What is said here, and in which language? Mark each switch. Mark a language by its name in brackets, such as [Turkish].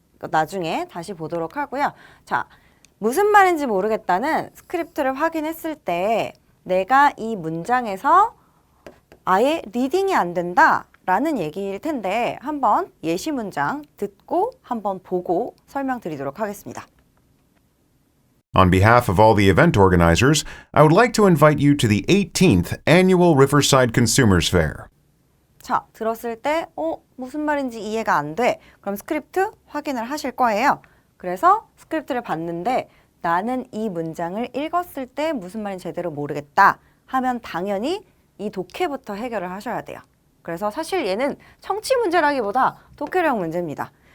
[Korean] 나중에 다시 보도록 하고요. 자, 무슨 말인지 모르겠다는 스크립트를 확인했을 때 내가 이 문장에서 아예 리딩이 안 된다 라는 얘기일 텐데 한번 예시 문장 듣고 한번 보고 설명드리도록 하겠습니다. [English] On behalf of all the event organizers, I would like to invite you to the 18th Annual Riverside Consumers Fair. [Korean] 자, 들었을 때 무슨 말인지 이해가 안 돼. 그럼 스크립트 확인을 하실 거예요. 그래서 스크립트를 봤는데 나는 이 문장을 읽었을 때 무슨 말인지 제대로 모르겠다 하면 당연히 이 독해부터 해결을 하셔야 돼요. 그래서 사실 얘는 청취 문제라기보다 독해력 문제입니다.